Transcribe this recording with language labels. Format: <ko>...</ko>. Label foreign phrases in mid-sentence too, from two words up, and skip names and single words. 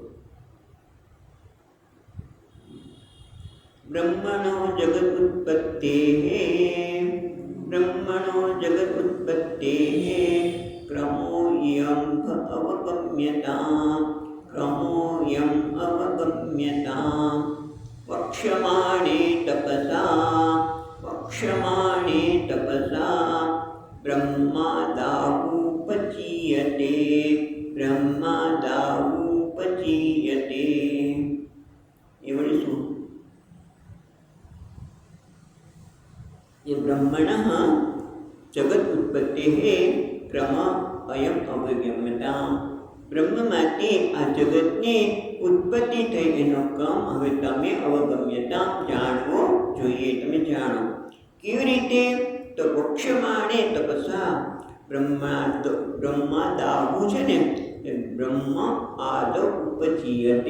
<sa>ब्रह्मणो जगदुत्पत्तेः क्रमोऽयं अवगम्यता वक्ष्यमाणे तपसा ब्रह्मादावुपचीयते.</sa> <gu>એ વળી શું?</gu> <sa>ये ब्रह्मणः जगत उत्पत्ति क्रम अयम अवगम्यता.</sa> <gu>બ્રહ્મમાંથી આ જગતની ઉત્પત્તિ થઈ એનો ક્રમ હવે તમે અવગમ્યતા જાણવો જોઈએ. તમે જાણો કેવી રીતે? તો</gu> <sa>वक्ष्यमाणे तपसा ब्रह्मादावुं</sa> <gu>છે ને એ</gu> <sa>ब्रह्म आदौ उपजीयते.</sa>